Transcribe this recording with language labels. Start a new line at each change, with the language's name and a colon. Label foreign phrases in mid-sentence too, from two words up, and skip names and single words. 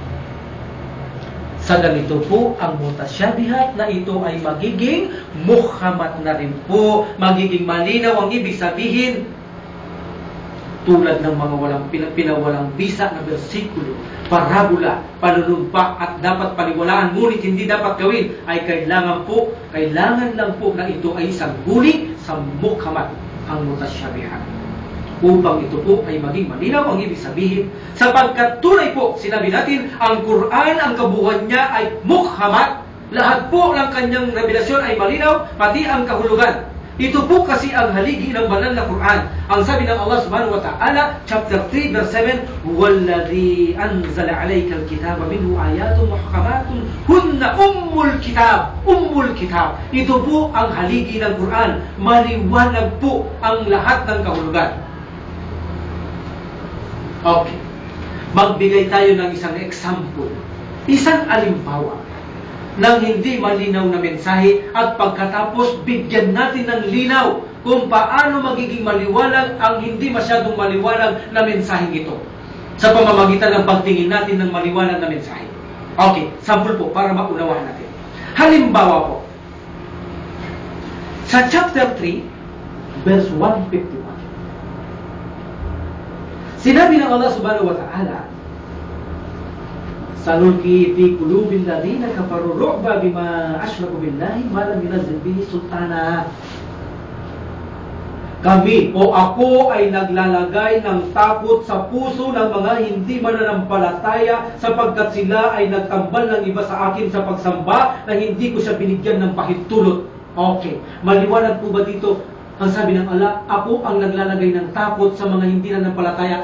Filipino: Sa ganito po, ang mutasyabihat na ito ay magiging mukamat na rin po, magiging malinaw ang ibig sabihin, tulad ng mga pinawalang bisa na bersikulo, parabola, panunumpa at dapat paliwalaan, ngunit hindi dapat gawin, ay kailangan lang po na ito ay isang guni sa mukamat, ang mutasyabihat, upang ito po ay maging malinaw ang ibig sabihin. Sapagkat tunay po, sinabi natin, ang Quran, ang kabuuan niya ay mukamat, lahat po ng kanyang revelasyon ay malinaw, pati ang kahulugan. Ito po kasi ang haligi ng banal na Quran. Ang sabi ng Allah
Arabic: سبحانه وتعالى,
English: chapter 3, verse 7,
Arabic: وَالَّذِي أَنزَلَ عَلَيْكَ الْكِتَابَ مِنْهُ آيَاتٌ مُحْكَمَاتٌ هُنَّ أُمُّ الْكِتَابِ.
Filipino: Ito po ang haligi ng Quran. Maliwanag po ang lahat ng kahulugan. Okay. Magbigay tayo ng isang example. Isang alimbawa ng hindi malinaw na mensahe at pagkatapos bigyan natin ng linaw kung paano magiging maliwanag ang hindi masyadong maliwanag na mensaheng ito sa pamamagitan ng pagtingin natin ng maliwanag na mensahe. Okay, sample po para maunawahan natin. Halimbawa po, sa
English: chapter 3, verse 151,
Filipino: sinabi ng Allah
Arabic: سبحانه وتعالى, سنلقي في قلوب الذين كفروا الرعب بما أشركوا بالله ما لم ينزل به سلطانا.
Filipino: Kami o ako ay naglalagay ng takot sa puso ng mga hindi mananampalataya sapagkat sila ay nagtambal ng iba sa akin sa pagsamba na hindi ko siya binigyan ng pahintulot. Okay, maliwanag po ba dito? Ang sabi ng Allah, ako ang naglalagay ng takot sa mga hindi nananampalataya.